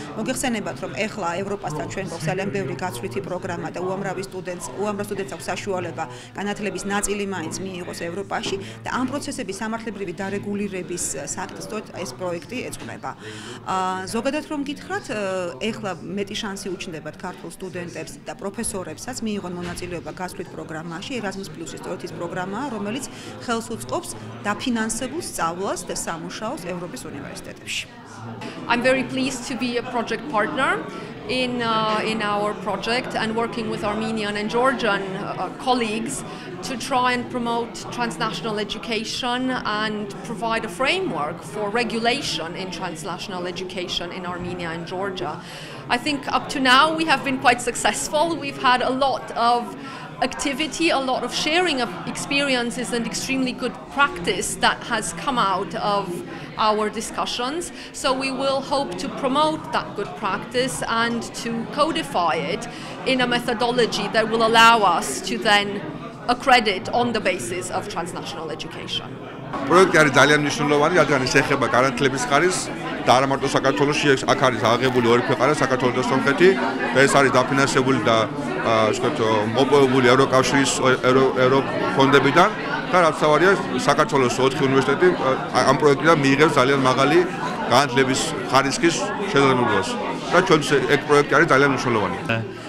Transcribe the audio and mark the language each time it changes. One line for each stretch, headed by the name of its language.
Georgian: მოგეხსენებათ, რომ ეხლა ევროპასთან ჩვენ გვაქვს ძალიან ბევრი გაცვლითი პროგრამა და უამრავ სტუდენტს აქვს საშუალება განათლების ნაწილი მაინც მიიღოს ევროპაში და ამ პროცესების სამართლებრივი დარეგულირების საკითხს ეს პროექტი ეძღვნება. ზოგადად რომ გითხრათ, ეხლა მეტი შანსი უჩნდებათ ქართულ სტუდენტებს და პროფესორებსაც მიიღონ მონაწილეობა გაცვლით პროგრამაში. Erasmus+-ის სწორედ ის პროგრამაა, რომელიც ხელს უწყობს დაფინანსებულ სწავლას და სამუშაოს ევროპის უნივერსიტეტებში.
English: I'm very pleased to be a project partner in our project and working with Armenian and Georgian colleagues to try and promote transnational education and provide a framework for regulation in transnational education in Armenia and Georgia. I think up to now we have been quite successful. We've had a lot of activity, a lot of sharing of experiences and extremely good practice that has come out of our discussions. So we will hope to promote that good practice and to codify it in a methodology that will allow us to then accredit on the basis of transnational education.
Georgian: პროექტი არის ძალიან მნიშვნელოვანი, რადგან ეს ეხება განათლების ხარისხს და არა მარტო საქართველოში, აქ არის აღებული ორი ქვეყანა, საქართველო და სომხეთი და ეს არის დაფინანსებული და მოპოვებული ევროკავშირის ევროფონდებიდან და რაც თავარია საქართველოს 4 უნივერსიტეტი ამ პროექტიდან მიიღებს ძალიან მაღალი განათლების ხარისხის შესაძლებლობას და ჩვენს ეს პროექტი არის ძალიან მნიშვნელოვანი.